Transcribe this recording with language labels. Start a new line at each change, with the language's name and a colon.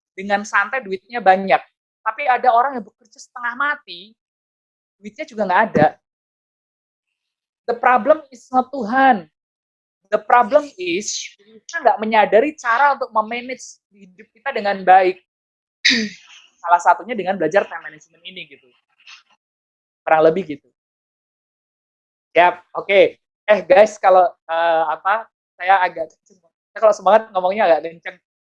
Indonesian: dengan santai duitnya banyak. Tapi ada orang yang bekerja setengah mati, duitnya juga nggak ada.
English: The problem is not Tuhan. The problem is
Indonesian: kita nggak menyadari cara untuk memanage hidup kita dengan baik. Salah satunya dengan belajar time management ini gitu. Kurang lebih gitu. Siap, oke. Guys, kalau saya agak kalau semangat ngomongnya agak kenceng.